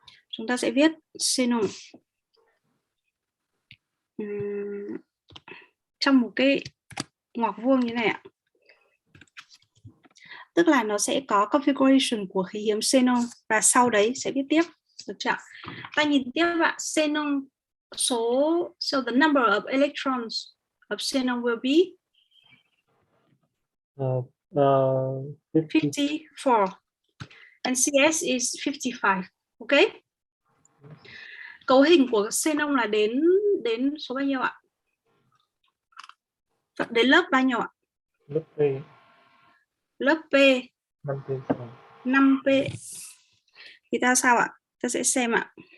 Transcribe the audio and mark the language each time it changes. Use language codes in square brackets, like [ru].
[vi] Chúng ta sẽ viết xenon trong một cái ngoặc vuông như này ạ. Tức là nó sẽ có configuration của khí hiếm xenon và sau đấy sẽ viết tiếp, được chưa? Ta nhìn tiếp ạ, xenon [en] so the number of electrons of xenon will be 54 and CS is 55. Okay. [vi] Cấu hình của xenon là đến số bao nhiêu ạ? Đến lớp bao nhiêu ạ? Lớp P. Lớp P 5P. 5P. Thì ta sao ạ? Ta sẽ xem ạ.